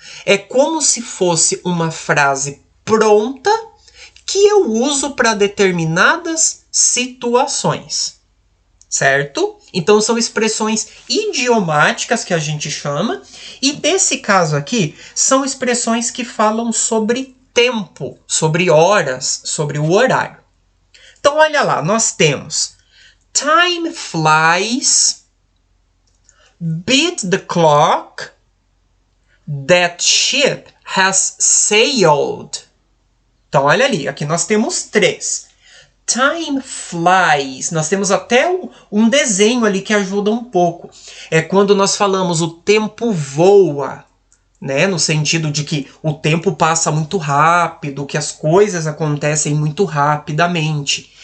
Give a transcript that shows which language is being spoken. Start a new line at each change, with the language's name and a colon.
Portuguese: É como se fosse uma frase pronta que eu uso para determinadas situações. Certo? Então são expressões idiomáticas que a gente chama, e nesse caso aqui são expressões que falam sobre tempo, sobre horas, sobre o horário. Então olha lá, nós temos
English: time flies, beat the clock, that ship has sailed.
Portuguese: Então olha ali, aqui nós temos 3.
English: Time flies.
Portuguese: Nós temos até um desenho ali que ajuda um pouco. É quando nós falamos o tempo voa, né? No sentido de que o tempo passa muito rápido, que as coisas acontecem muito rapidamente.